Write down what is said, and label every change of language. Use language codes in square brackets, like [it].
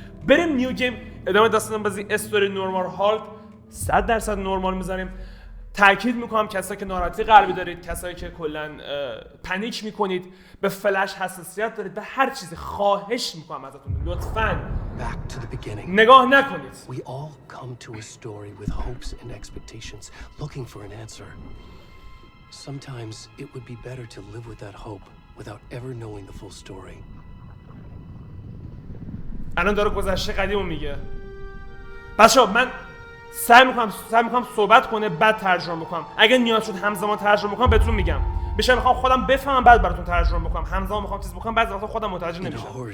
[fa] بریم نیو گیم ادامه داستان بازی. استوری نورمال هالد 100% نورمال میذاریم. تاکید میکنم کسایی که ناراحتی قلبی دارید، کسایی که کلا پنیک میکنید، به فلش حساسیت دارید، به هر چیزی، خواهش میکنم ازتون لطفاً نگاه نکنید. [en] We all come to a story with hopes and expectations, looking for an answer. Sometimes it would be better to live with that hope without ever knowing the full story. [fa] الان داره گذشته قدیمو میگه. بچه‌ها من سعی میکنم صحبت کنه بعد ترجمه بکنم. اگه نیاز شد همزمان ترجمه بکنم بهتون میگم. بشه میخوام خودم بفهمم بعد براتون ترجمه بکنم. همزمان میخوام چیز بکنم بعد وقتا خودم متوجه نمیشم.